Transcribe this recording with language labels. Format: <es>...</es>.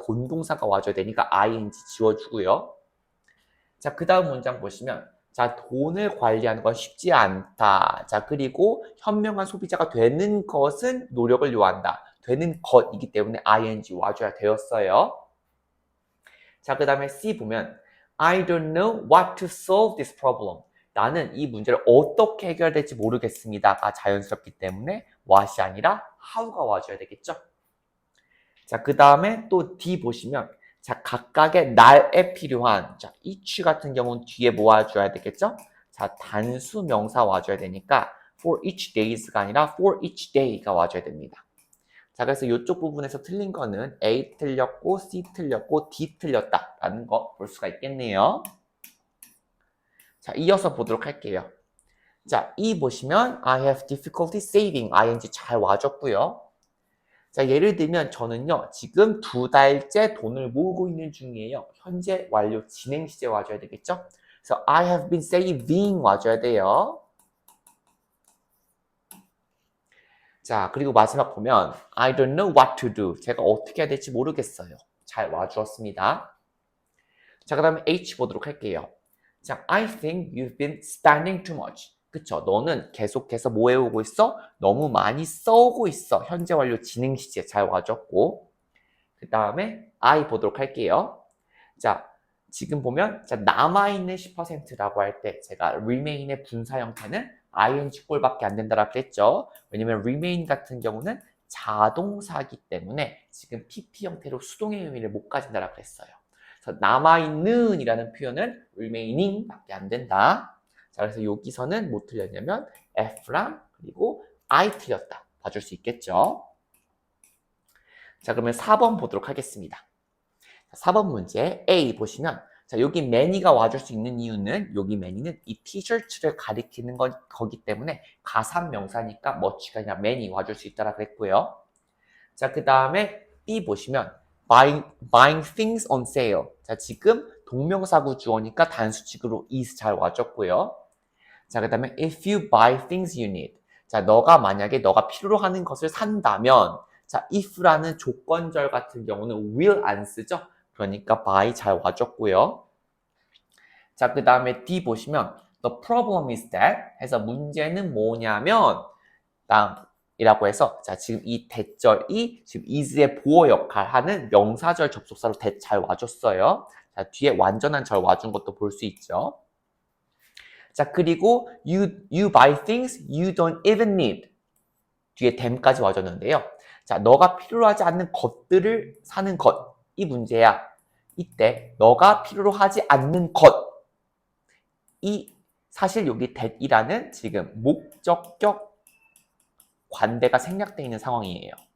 <ko>본동사가 와줘야 되니까 ing 지워주고요. 자, 그 다음 문장 보시면 자, 돈을 관리하는 건 쉽지 않다. 자, 그리고 현명한 소비자가 되는 것은 노력을 요한다. 되는 것이기 때문에 ing 와줘야 되었어요.</ko> <en>자, 그 다음에 C 보면 I don't know what to solve this problem.</en> <ko>나는 이 문제를 어떻게 해결될지 모르겠습니다가 자연스럽기 때문에 what이 아니라 how가 와줘야 되겠죠? 자, 그 다음에 또 D 보시면 자, 각각의 날에 필요한 자, each 같은 경우는 뒤에 뭐 와줘야 되겠죠? 자, 단수 명사 와줘야 되니까 for each days가 아니라 for each day가 와줘야 됩니다. 자, 그래서 이쪽 부분에서 틀린 거는 A 틀렸고 C 틀렸고 D 틀렸다라는 거 볼 수가 있겠네요. 자, 이어서 보도록 할게요. 자, E 보시면</ko> <en>I have difficulty saving</en> <ko>ing 잘 와줬고요. 자, 예를 들면 저는요, 지금 2달째 돈을 모으고 있는 중이에요. 현재 완료 진행 시제 와줘야 되겠죠? 그래서</ko> <en>I have been saving</en> <ko>와줘야 돼요.</ko> <en>자,</en> <ko>그리고 마지막 보면</ko> <en>I don't know what to do.</en> <ko>제가 어떻게 해야 될지 모르겠어요. 잘 와주었습니다. 자, 그 다음에 H 보도록 할게요.</ko> <en>자, I think you've been spending too much.</en> <ko>그쵸? 너는 계속해서 뭐 해오고 있어? 너무 많이 써오고 있어. 현재 완료 진행 시제 잘 와줬고. 그 다음에 I 보도록 할게요. 자, 지금 보면 자, 남아있는 10%라고 할 때 제가 remain의 분사 형태는 ing 꼴밖에 안 된다라고 했죠. 왜냐면 remain 같은 경우는 자동사기 때문에 지금 pp 형태로 수동의 의미를 못 가진다라고 했어요. 그래서 남아있는 이라는 표현은 remaining 밖에 안 된다. 자, 그래서 여기서는 뭐 틀렸냐면 F랑 그리고 I 틀렸다. 봐줄 수 있겠죠. 자, 그러면 4번 보도록 하겠습니다. 4번 문제 A 보시면 자, 여기 many가 와줄 수 있는 이유는 여기 many는 이 티셔츠를 가리키는 거기 때문에 가산명사니까 much가 아니라 many 와줄 수 있다라고 했고요. 자, 그 다음에 B 보시면</ko> <en>buying things on sale.</en> <ko>자, 지금 동명사구 주어니까 단수직으로 is 잘 와줬고요.</ko> <en>자,</en> <ko>그 다음에</ko> <en>if you buy things you need.</en> <ko>자, 만약에 너가 필요로 하는 것을 산다면 자, if라는 조건절 같은 경우는 will 안 쓰죠? 그러니까 by 잘 와줬고요. 자, 그 다음에 D 보시면</ko> <en>the problem is that</en> <ko>해서 문제는 뭐냐면 이라고 해서 자, 지금 이 대절이 지금 is의 보호 역할하는 명사절 접속사로 that 잘 와줬어요. 자, 뒤에 완전한 절 와준 것도 볼 수 있죠.</ko> <en>자, 그리고 you buy things you don't even need.</en> <ko>뒤에 then까지 와줬는데요. 자, 너가 필요로 하지 않는 것들을 사는 것. 이 문제야. 이때 너가 필요로 하지 않는 것. 이 사실 여기 that이라는 지금 목적격 관대가 생략되어 있는 상황이에요.</ko>